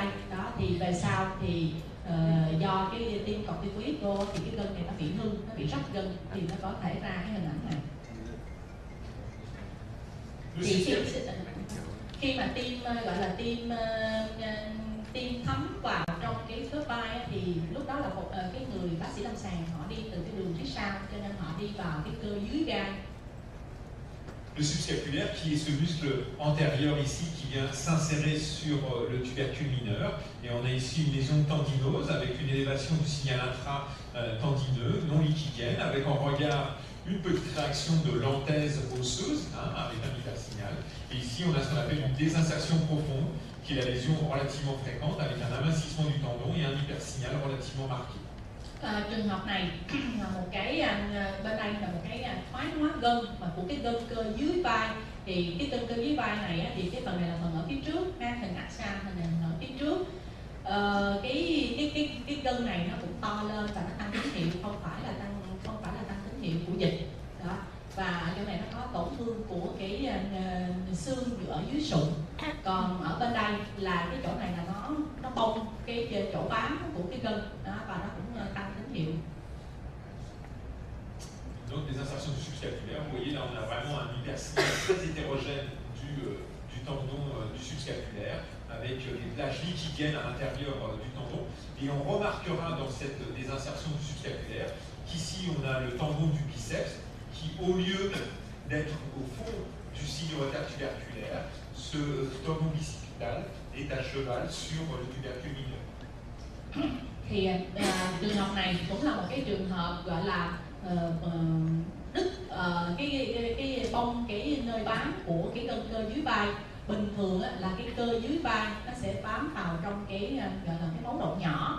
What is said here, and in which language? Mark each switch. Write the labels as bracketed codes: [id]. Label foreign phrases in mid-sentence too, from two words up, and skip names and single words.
[vi] Đó thì về sau thì do cái tiêm corticoid vô thì cái gân này nó bị hư, nó bị rách gân, thì nó có thể ra cái hình ảnh này. Thì khi mà tiêm gọi là tiêm thấm vào trong cái khớp vai thì lúc đó là một cái người bác sĩ lâm sàng họ đi từ cái đường phía sau, cho nên họ đi vào cái cơ dưới gai. [fr] Le subscapulaire, qui est ce muscle antérieur ici qui vient s'insérer sur le tubercule mineur, et on a ici une lésion tendinose avec une élévation du signal intra-tendineux non liquidienne, avec en regard une petite réaction de lenthèse osseuse, avec un hypersignal. Et ici, on a ce qu'on appelle une désinsertion profonde, qui est la lésion relativement fréquente, avec un amincissement du tendon et un hypersignal relativement marqué. [vi] Trường hợp này là một cái bên đây là một cái thoái hóa gân mà của cái gân cơ dưới vai. Thì cái gân cơ dưới vai này thì cái phần này là phần ở phía trước, hình axial, hình ở phía trước. Cái gân này nó cũng to lên và nó tăng tín hiệu, không phải là tăng tín hiệu của dịch. Đó. Và chỗ này nó có tổn thương của cái xương ở dưới sụn. Còn ở bên đây là cái chỗ này là nó bong cái chỗ bám của cái gân đó, và nó cũng tăng tín hiệu. [fr] Donc des insertions du subscapulaire, vous voyez là on a vraiment un hypersignal très hétérogène du tendon du subscapulaire, avec des plages liquidiennes à l'intérieur du tendon. Et on remarquera dans cette désinsertion du subscapulaire qu'ici on a le tendon du biceps qui, au lieu d'être au fond du signe retard tuberculaire, ce tendon bicipital est à cheval sur le tubercule mineur. [vi] Thì trường hợp này cũng là một cái trường hợp gọi là đứt cái bong cái nơi bám của cái gân cơ dưới vai. Bình thường là cái cơ dưới vai nó sẽ bám vào trong cái gọi là cái máu động nhỏ.